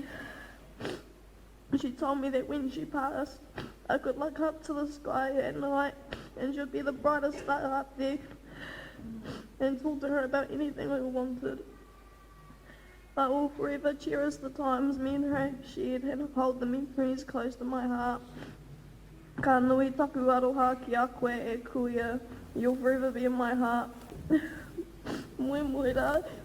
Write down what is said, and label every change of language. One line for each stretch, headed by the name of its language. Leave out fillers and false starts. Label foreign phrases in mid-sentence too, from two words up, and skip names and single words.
English: She told me that when she passed, I could look up to the sky at night and she'd be the brightest star up there, and talk to her about anything I wanted. I will forever cherish the times me and her shared and hold the memories close to my heart.
Māori: Ka nui taku aroha ki a koe e kuia.
English: You'll forever be in my heart.
Māori: Mui mui rā.